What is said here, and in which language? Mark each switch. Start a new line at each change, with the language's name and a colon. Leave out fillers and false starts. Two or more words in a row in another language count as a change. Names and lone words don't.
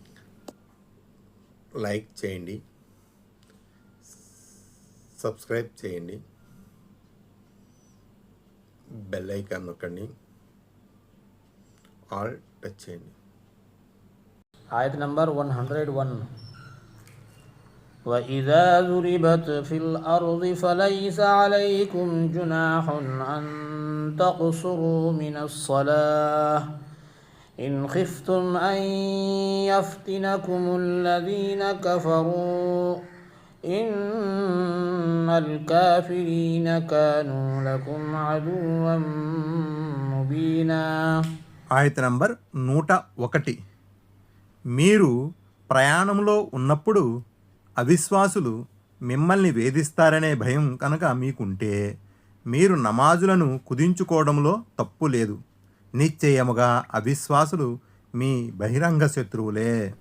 Telugu: లైక్ చేయండి, సబ్స్క్రైబ్ చేయండి,
English: bell icon
Telugu: నొక్కండి, ఆల్ టచ్ చేయండి. ఆయత్ నంబర్ 101.
Arabic: وَإِذَا ضُرِبَتْ فِي الْأَرْضِ فَلَيْسَ عَلَيْكُمْ جُنَاحٌ أَن تَقْصُرُوا مِنَ الصَّلَاةِ إِنْ خِفْتُمْ أَن يَفْتِنَكُمُ الَّذِينَ كَفَرُوا إِنَّ الْكَافِرِينَ كَانُوا لَكُمْ عَدُوًّا مُبِينًا.
Telugu: ఆయత నంబర్ 101. మీరు ప్రయాణంలో ఉన్నప్పుడు అవిశ్వాసులు మిమ్మల్ని వేధిస్తారనే భయం కనుక మీకుంటే మీరు నమాజులను కుదించుకోవడంలో తప్పు లేదు. నిశ్చయముగా అవిశ్వాసులు మీ బహిరంగ శత్రువులే.